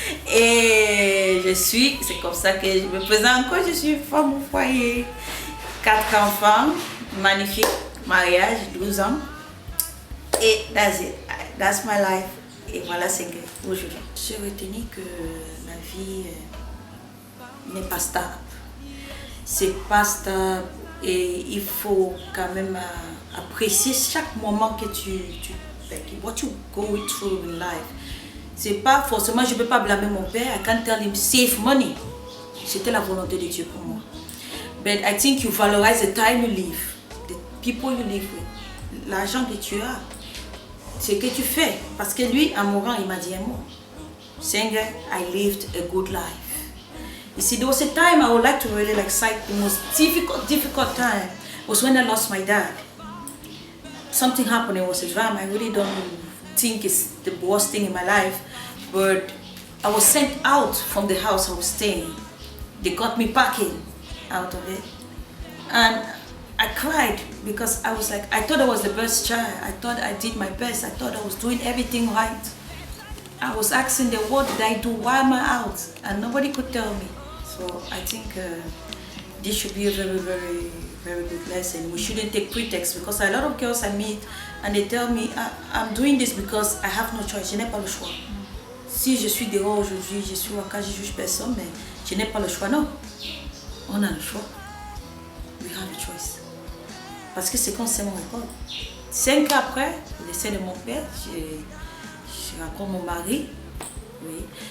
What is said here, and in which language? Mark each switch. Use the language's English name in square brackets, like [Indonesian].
[French] Et c'est comme ça que je me présente encore, je suis femme au foyer. 4 enfants, magnifique, mariage, 12 ans. [English] Et that's it, that's my life. [French] Et voilà, c'est aujourd'hui. J'ai retenu que la vie n'est pas stable. C'est pas stable et il faut quand même apprécier chaque moment que [English] what you go through in life. [French] C'est pas forcément, je peux pas blâmer mon père. [English] I can't tell him save money. [French] C'était la volonté de Dieu pour moi. [English] But I think you valorize the time you live, the people you live with, [French] l'argent que tu as, ce que tu fais. Parce que lui, en mourant, il m'a dit un mot. [English] Saying I lived a good life. You see, there was a time I would like to really cite the most difficult time was when I lost my dad. Something happened, it was a drama. I really don't think it's the worst thing in my life, but I was sent out from the house I was staying. They got me packing out of it. And I cried because I was like, I thought I was the best child. I thought I did my best. I thought I was doing everything right. I was asking them, what did I do? Why am I out? And nobody could tell me. So I think this should be a very good lesson. We shouldn't take pretext because a lot of girls I meet and they tell me, I'm doing this because I have no choice. [French] Je n'ai pas le choix. Si je suis dehors aujourd'hui, je suis au cas, je juge personne, mais je n'ai pas le choix. Non, on a le choix. [English] We have a choice. [French] Parce que c'est qu'on sait mon école. 5 ans après, le décès de mon père, je rencontre mon mari. Oui.